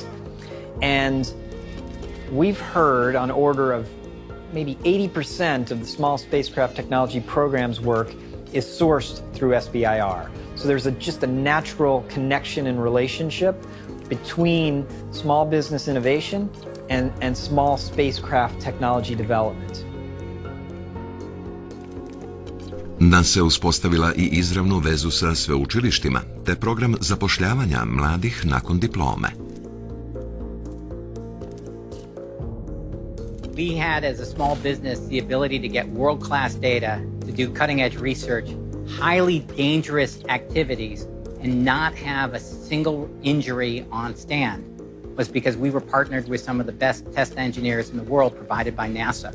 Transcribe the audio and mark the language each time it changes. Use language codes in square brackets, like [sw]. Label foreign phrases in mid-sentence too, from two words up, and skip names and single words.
[en] And we've heard on order of maybe 80% of the Small Spacecraft Technology Program's work is sourced through SBIR. So there's just a natural connection and relationship between small business innovation and small spacecraft technology development. [hr] NASA je uspostavila i izravnu vezu sa sveučilištima, te program zapošljavanja mladih nakon diplome. [en] We had, as a small business, the ability to get world-class data, to do cutting-edge research, highly dangerous activities, and not have a single injury on stand, was because we were partnered with some of the best test engineers in the world provided by NASA.